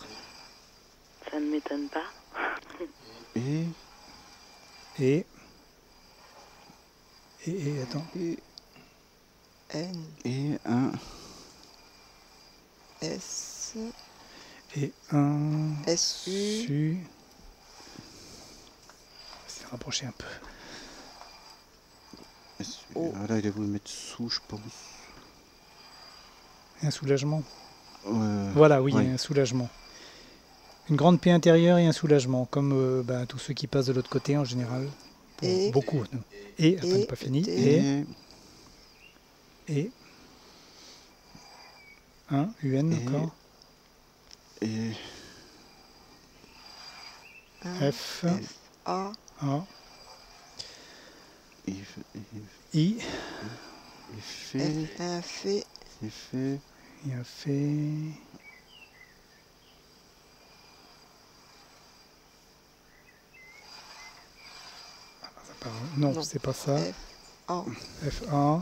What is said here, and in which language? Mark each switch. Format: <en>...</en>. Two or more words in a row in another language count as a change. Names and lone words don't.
<fr>Ça ne m'étonne pas. Et attends. N. Et un. S. Et un. S. U. Su. On va se rapprocher un peu. Là, il a voulu mettre sous, je pense. Un soulagement. Voilà, oui, ouais. Un soulagement. Une grande paix intérieure et un soulagement, comme tous ceux qui passent de l'autre côté en général. Et beaucoup. Et, attends, pas fini. Et. Un, UN encore. Et. F. A. A. I. I. Un fait. Fait. Il a fait. Non, Non. c'est pas ça. F. A. F1.</fr>